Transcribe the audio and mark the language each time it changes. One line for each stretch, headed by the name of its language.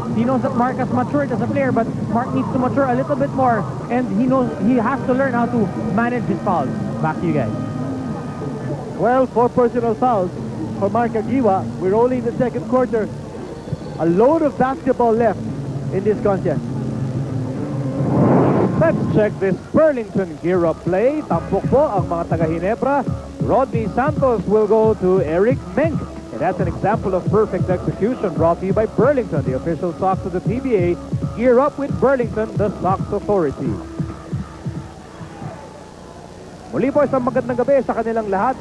English: He knows that Mark has matured as a player, but Mark needs to mature a little bit more, and he knows he has to learn how to manage his fouls. Back to you guys. Well, 4 personal fouls for Mark Kagiwa. We're only in the second quarter. A load of basketball left in this contest. Let's check this Burlington gear-up play.
Filipino: Tampok po ang mga taga-Ginebra.
English: Rodney Santos will go to Eric Menk. And that's an example of perfect execution brought to you by Burlington, the official socks of the PBA. Gear up with Burlington, the socks authority.
Filipino: Muli po isang magandang gabi sa kanilang lahat.